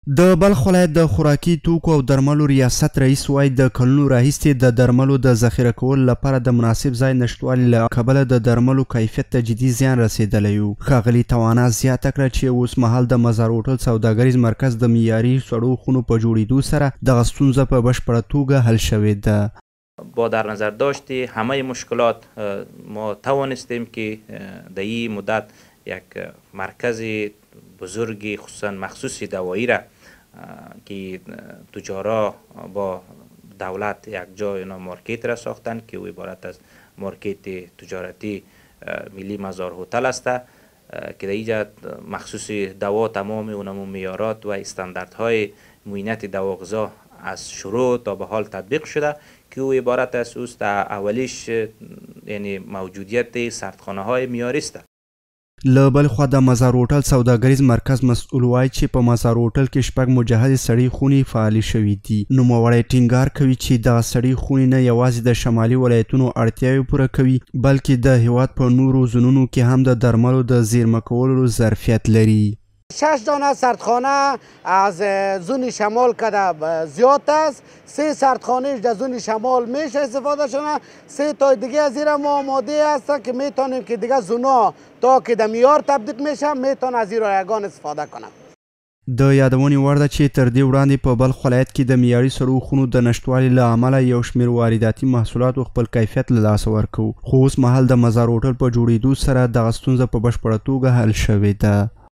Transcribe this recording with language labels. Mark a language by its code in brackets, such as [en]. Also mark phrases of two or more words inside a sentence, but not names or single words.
[ps] د بلخ ولایت د خوراکي توکو او درملو ریاست رئیس وایي د کلونو راهیسې د درملو د ذخیره کولو لپاره د مناسب ځای نشتوالي له کبله د درملو کیفیت ته جدي زیان رسېدلی و. ښاغلي توانا زیاته کړه چې اوس مهال د مزار هوټل سوداګریز مرکز د معیاري سړو خونو په جوړېدو سره دغه ستونزه په بشپړه توګه حل شوې ده. [fa] با در نظر داشت همه مشکلات ما توانستیم که در این مدت یک مرکز بزرگی خصوصا مخصوص دوایی را که تجارا با دولت یک جای مارکت را ساختن که او عبارت از مارکت تجارتی ملی مزار هتل است که در اینجا مخصوص دوا تمام اونمو معیارات و استانداردهای معاینت دوا غذا از شروع تا به حال تطبیق شده که او عبارت از اوست اولیش یعنی موجودیت سردخانه های معیاری است. [ps] له بل خوا د مزار هوټل سوداګریز مرکز مسؤل وایي چې په مزار هوټل کې 6 مجهزې سړې خونې فعالې شوې دي. نوموړی ټینګار کوي چې دغه سړې خونې نه یوازې د شمالي ولایتونو اړتیاوې پوره کوي بلکې د هیواد په نورو زونونو کې هم د درملو د زیرمه کولو ظرفیت لري. [fa] 6 دانه سردخانه از زون شمال کده زیاد است. 3 سردخانه در زون شمال میشه استفاده شده. 3 تا دیگه از زیر ما آماده است که میتونیم که دیگه زونا تا که در معیار تبدیل میشه میتونن از زیر رایگان استفاده کنن. [ps] د یادونې وړ ده چې تر دې وړاندې په بلخ ولایت کې د معیاري سړو خونو د نشتوالي له امله یو شمېر وارداتي محصولاتو خپل کیفیت له لاسه ورکوو، خو اوس مهال د مزار هوټل په جوړېدو سره دغه ستونزه په بشپړه توګه حل شوې ده.